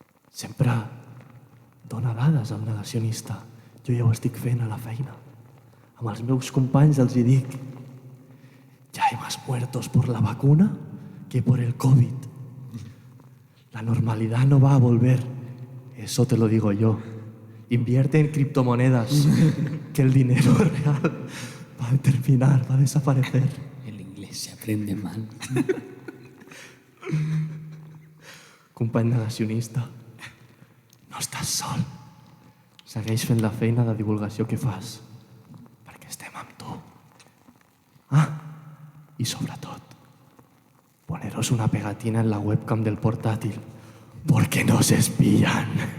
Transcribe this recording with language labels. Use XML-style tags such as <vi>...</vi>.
<ca>Sempre dona dades al negacionista. Jo ja ho estic fent a la feina. Amb els meus companys els hi dic:</ca> <es>ya hay más muertos por la vacuna que por el COVID. La normalidad no va a volver. Eso te lo digo yo. Invierte en criptomonedas, que el dinero real va a terminar, va a desaparecer. El inglés se aprende mal.</es> <ca>Company negacionista, no estàs sol. Segueix fent la feina de divulgació que fas, perquè estem amb tu.</ca> <es>Y</es> <ca>sobretot,</ca> <es>poneros una pegatina en la webcam del portátil, porque nos espían.</es>